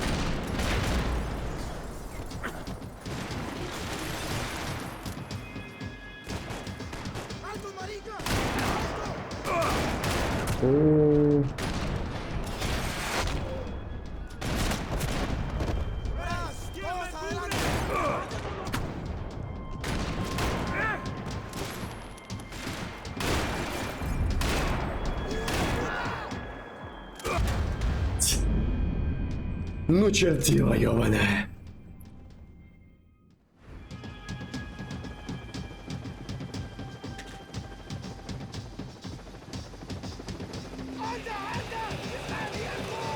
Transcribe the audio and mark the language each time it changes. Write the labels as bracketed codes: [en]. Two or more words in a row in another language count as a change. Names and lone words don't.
[es] ¡Alto, marica! О, ¡Todos adelante! [ru] ну чертила ёбаная. [es] ¡Anda, anda! ¡Está abierto!